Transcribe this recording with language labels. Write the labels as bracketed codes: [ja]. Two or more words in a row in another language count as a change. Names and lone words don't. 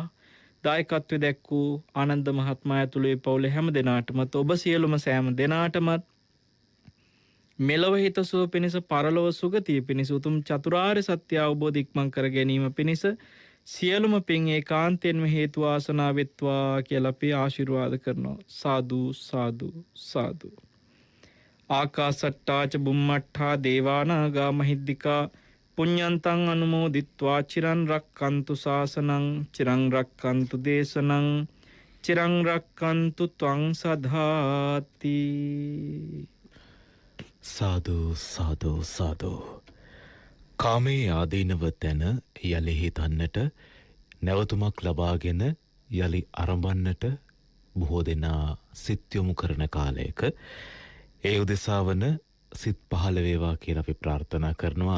[si] දායකත්වයේ දැක්වූ ආනන්ද මහත්මයා ඇතුළු ඒ පවුලේ හැම දෙනාටමත් ඔබ සියලුම සෑම දෙනාටමත් මෙලොව හිතසුව පිණිස පරලොව සුගතිය පිණිස උතුම් චතුරාර්ය සත්‍ය අවබෝධ ඉක්මන් කර ගැනීම පිණිස සියලුම පින් ඒකාන්තයෙන්ම හේතු වාසනා වෙත්වා කියලා අපි ආශිර්වාද කරනවා. සාදු සාදු සාදු. [pi] ආකාසට්ටා ච බුම්මට්ටා දේවානාගා මහිද්దికා පුඤ්ඤන්තං අනුමෝදිත්වා චිරන් රක්칸තු ශාසනං චිරන් රක්칸තු දේශනං චිරන් රක්칸තු ත්වං සදාති. [si] සාදු සාදු සාදු. කාමේ ආදීනව තැන යලි හිතන්නට නැවතුමක් ලබාගෙන යලි අරඹන්නට බොහෝ දෙනා සිත් යොමු කරන කාලයක ඒ උදෙසාවන සිත් පහළ වේවා කියලා අපි ප්‍රාර්ථනා කරනවා.